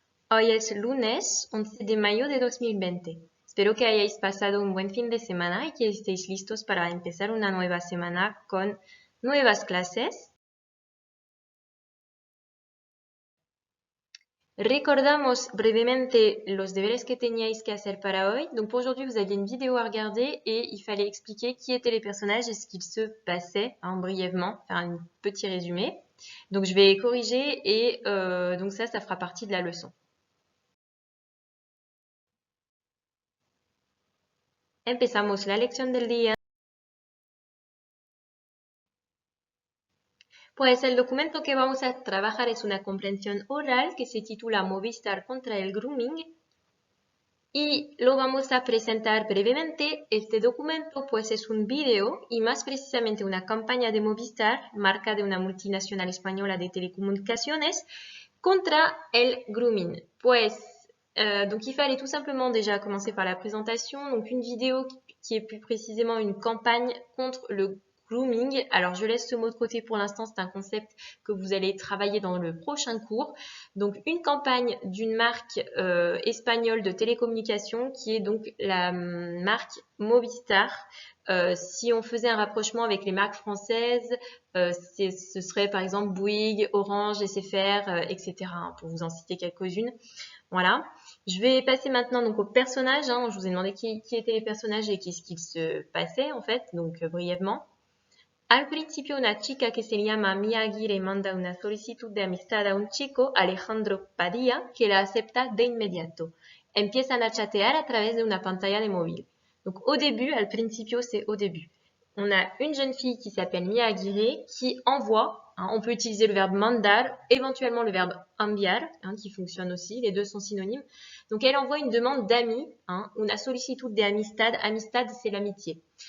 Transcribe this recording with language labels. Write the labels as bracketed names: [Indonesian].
[Spanish] Hoy es lunes 11 de mayo de 2020. Espero que hayáis pasado un buen fin de semana y que estéis listos para empezar una nueva semana con nuevas clases. Recordamos brevemente los deberes que teníais que hacer para hoy. [French] Donc pour aujourd'hui, vous aviez une vidéo à regarder et il fallait expliquer qui étaient les personnages et ce qu'il se passait, brièvement, faire un petit résumé. Donc je vais corriger et donc ça fera partie de la leçon. [Spanish] Empezamos la lección del día. Pues el documento que vamos a trabajar es una comprensión oral que se titula Movistar contra el grooming. Y lo vamos a presentar brevemente. Este documento pues es un video y más precisamente una campaña de Movistar, marca de una multinacional española de telecomunicaciones, contra el grooming. [French] Donc il fallait tout simplement déjà commencer par la présentation. Donc une vidéo qui est plus précisément une campagne contre le grooming. Alors je laisse ce mot de côté pour l'instant, c'est un concept que vous allez travailler dans le prochain cours. Donc une campagne d'une marque espagnole de télécommunications qui est donc la marque Movistar. Si on faisait un rapprochement avec les marques françaises, ce serait par exemple Bouygues, Orange, SFR, etc. Pour vous en citer quelques-unes. Voilà. Je vais passer maintenant donc aux personnages. Je vous ai demandé qui étaient les personnages et qu'est-ce qu'il se passait en fait, donc brièvement. [Spanish] Al principio una chica que se llama Mia Aguirre manda una solicitud de amistad a un chico, Alejandro Padilla, que la acepta de inmediato. Empiezan a chatear a través de una pantalla de móvil. [French] Donc au début, [Spanish] al principio [French] c'est au début. On a une jeune fille qui s'appelle Mia Aguirre qui envoie, on peut utiliser le verbe mandar, éventuellement le verbe enviar, qui fonctionne aussi, les deux sont synonymes. Donc elle envoie une demande d'amis, [Spanish] una solicitud de amistad, [French] amistad c'est l'amitié.